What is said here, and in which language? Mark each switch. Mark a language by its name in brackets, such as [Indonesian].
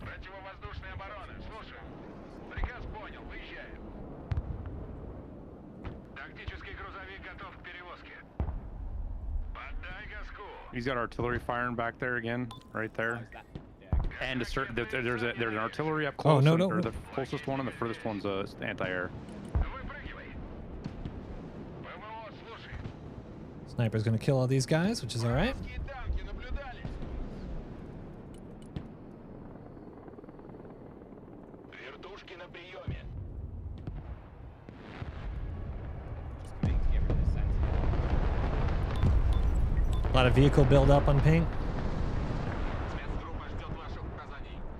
[Russian] Противовоздушная оборона. Слушаю. Приказ понял. Выезжаем. Тактический грузовик готов к перевозке. Поддай газку. [English] He's got artillery firing back there again, right there. And a certain, there's an artillery up close. no. Or the closest one and the furthest one's anti-air. [Russian] Выпрыгивай. ПВО, слушай. [English] Sniper's gonna kill all these guys, which is all right. [Russian] Вражеские танки наблюдали. Вертушки на приеме. [English] Just committing to get rid of this sentinel. A lot of vehicle build up on pink. [Russian] Спецгруппа ждет ваших указаний.